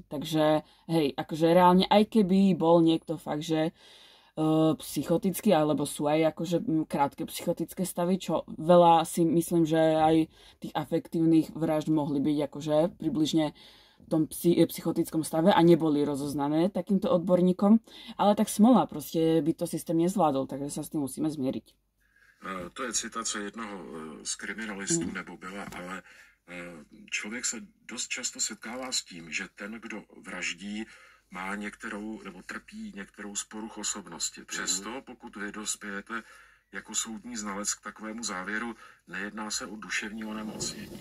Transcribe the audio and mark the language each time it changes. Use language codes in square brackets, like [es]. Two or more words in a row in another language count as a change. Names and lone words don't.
[sk] Takže, hej, akože reálne, aj keby bol niekto fakt, že psychotický, alebo sú aj akože krátke psychotické stavy, čo veľa si myslím, že aj tých afektívnych vražd mohli byť akože približne v tom psychotickom stave a neboli rozoznané takýmto odborníkom, ale tak smola, prostě by to systém nezvládol, takže sa s tým musíme zmieriť. [cs] To je citace jednoho z kriminalistů, nebo byla, ale člověk se dost často setkává s tím, že ten, kdo vraždí, má některou, nebo trpí některou z poruch osobnosti. Přesto, pokud vy dospějete jako soudní znalec k takovému závěru, nejedná se o duševní onemocnění.